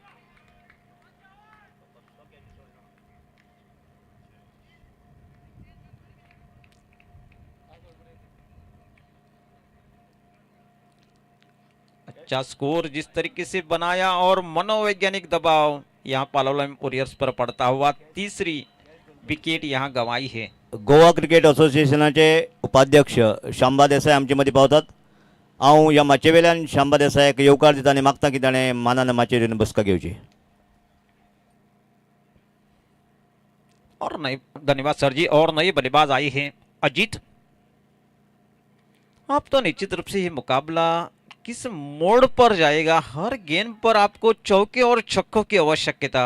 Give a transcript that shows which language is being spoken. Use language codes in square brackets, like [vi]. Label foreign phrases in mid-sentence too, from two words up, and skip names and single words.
[hi] अच्छा स्कोर जिस तरीके से बनाया और मनोवैज्ञानिक दबाव यहां पालोलैम वॉरियर्स पर पड़ता हुआ तीसरी विकेट यहां गंवाई है। [kok] गोवा क्रिकेट असोसिएशनाचे उपाध्यक्ष शांबा देसाई आमचे मदीं पावतात। हांव ह्या माचे वेल्यान शांबा देसायाक येवकार दिता आनी मागता की ताणें मानान माचेर येवन बसका घेवची। [hi] और नई, धन्यवाद सर जी। और नए बल्लेबाज आई हैं अजीत। आप तो निश्चित रूप से ये मुकाबला किस मोड़ पर जाएगा, हर गेंद पर आपको चौके और छक्कों की आवश्यकता।